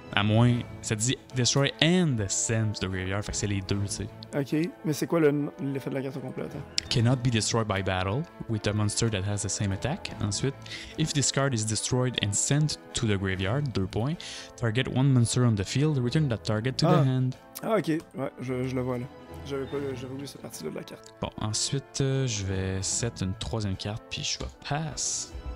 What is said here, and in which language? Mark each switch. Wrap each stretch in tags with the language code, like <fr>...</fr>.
<fr>À moins, ça dit</fr> <en>destroy and sent to the graveyard,</en> <fr>fait que c'est les deux, tu sais. Ok, mais c'est quoi l'effet de la carte au complet? Attends.</fr> <en>Cannot be destroyed by battle with a monster that has the same attack.</en> <fr>Ensuite,</fr> <en>if this card is destroyed and sent to the graveyard, 2 points, target one monster on the field, return that target to the hand.</en> <fr>Ah ok, ouais, je le vois là. J'avais oublié cette partie-là de la carte. Bon, ensuite, je vais set une 3e carte, puis je vais pass.</fr>